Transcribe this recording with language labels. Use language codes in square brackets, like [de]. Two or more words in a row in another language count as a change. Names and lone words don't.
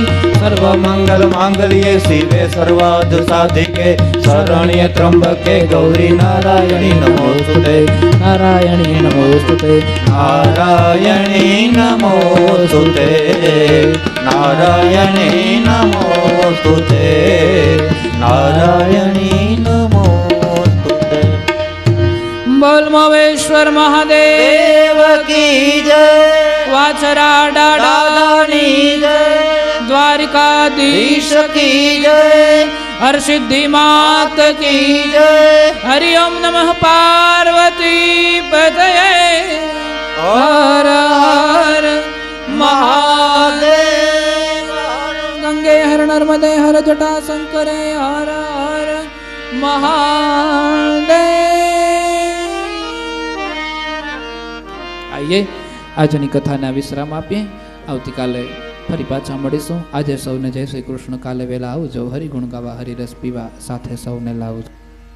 [sa] सर्वमंगल मांगल्ये शिवे सर्वार्थ साधिके, शरण्ये त्र्यंबके गौरी नारायणी नमोस्तुते। नारायणी नमोस्तुते, नारायणी नमोस्तुते, नारायणी नमोस्तुते, नारायणी नमोस्तुते। [hi] बोल मोवेश्वर महादेव की जय, वाचरा डाडानी जय, द्वारिकाधीश की जय, हरसिद्धि मात की जय। [sa] हरि ओम नमः पार्वती पतये। [hi] हर हर महादेव। गंगे हर नर्मदे हर जटा शंकरे हर हर महादेव। [gu] आइए આજની કથાને વિશ્રામ આપીએ, આવતીકાલે ફરી પાછા મળીશું. આજે સૌને જય શ્રી કૃષ્ણ. કાલે વહેલા આવજો, હરિગુણ ગાવા હરિરસ પીવા સાથે સૌને લાવજો.